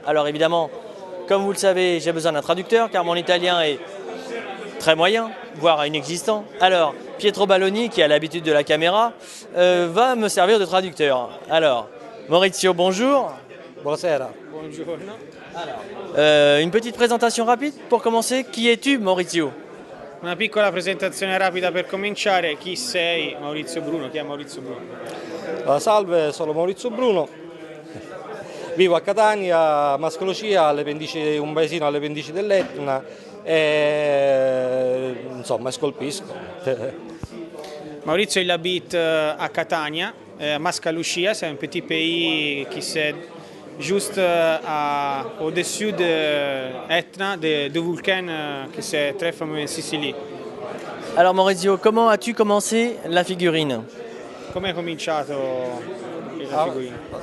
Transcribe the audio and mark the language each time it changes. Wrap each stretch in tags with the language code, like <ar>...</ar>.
<fr>Alors évidemment, comme vous le savez, j'ai besoin d'un traducteur car mon italien est très moyen, voire inexistant. Alors, Pietro Balloni, qui a l'habitude de la caméra, va me servir de traducteur. Alors, Maurizio, bonjour.</fr> <it>Buonasera. Buongiorno.</it> <fr>Une petite présentation rapide pour commencer. Qui es-tu, Maurizio?</fr> <it>Una piccola presentazione rapida per cominciare. Chi sei? Maurizio Bruno. Chi è Maurizio Bruno? Salve, sono Maurizio Bruno. Vivo a Catania, Mascalocia, alle pendici, un paesino alle pendici dell'Etna e insomma scolpisco.</it> <fr>Maurizio, il habite à Catania, Mascalucia, c'est un petit pays qui c'est juste au-dessus de Etna, de volcan qui c'est très fameux en Sicilie. Alors Maurizio, comment as-tu commencé la figurine?</fr> <it>Come hai cominciato la figurina?</it>